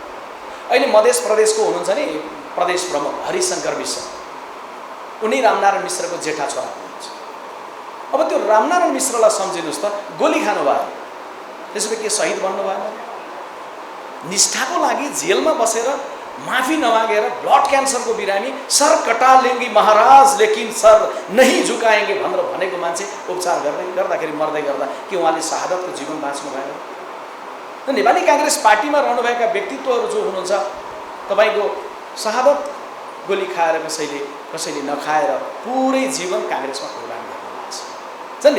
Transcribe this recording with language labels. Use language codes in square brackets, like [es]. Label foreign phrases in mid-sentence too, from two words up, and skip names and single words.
[ne] अहिले मधेस प्रदेशको हुनुहुन्छ नि प्रदेश प्रमुख हरिशंकर मिश्र, उनी रामनारायण मिश्रको जेठा छोरा हुनुहुन्छ। अब त्यो रामनारायण मिश्रलाई सम्झिनुहोस् त, गोली खानु भयो, त्यसो भए के शहीद बन्नु भएन? निष्ठाको लागि जेलमा बसेर माफी नमागेर ब्लड क्यान्सरको बिरामी [hi] सर कटा लेंगे महाराज लेकिन सर नहीं झुकाएंगे [ne] भनेर भनेको मान्छे उपचार गर्दाखेरि मर्दै गर्दा के उहाँले शहादतको जीवन बाँच्नु भएन? नेपाली कांग्रेस पार्टीमा रहनुभएका व्यक्तित्वहरू जो हुनुहुन्छ, तपाईको शहादत गोली खाएर कसैले नखाएर पुरै जीवन कांग्रेसमा प्रोग्राम गर्नुभएको छ।